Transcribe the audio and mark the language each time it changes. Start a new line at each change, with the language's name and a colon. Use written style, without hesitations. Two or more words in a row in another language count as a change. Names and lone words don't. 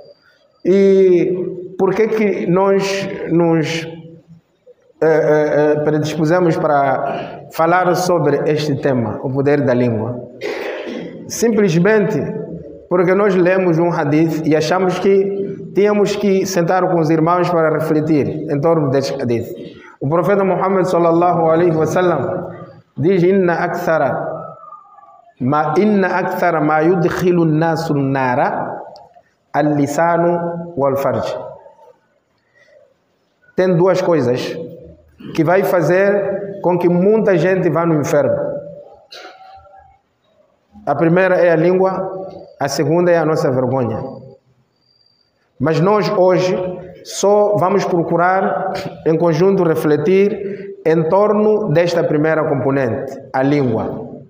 Portuguese: E por que nós nos predispusemos para falar sobre este tema, o poder da língua? Simplesmente porque nós lemos um hadith e achamos que tínhamos que sentar com os irmãos para refletir em torno deste hadith. O profeta Muhammad
Arabic: صلى الله عليه وسلم
Portuguese: diz:
Arabic: إن أكثر ما يدخل الناس النار اللسان والفرج.
Portuguese: Tem duas coisas que vai fazer com que muita gente vá no inferno. A primeira é a língua, a segunda é a nossa vergonha. Mas nós hoje só vamos procurar em conjunto refletir em torno desta primeira componente, a língua.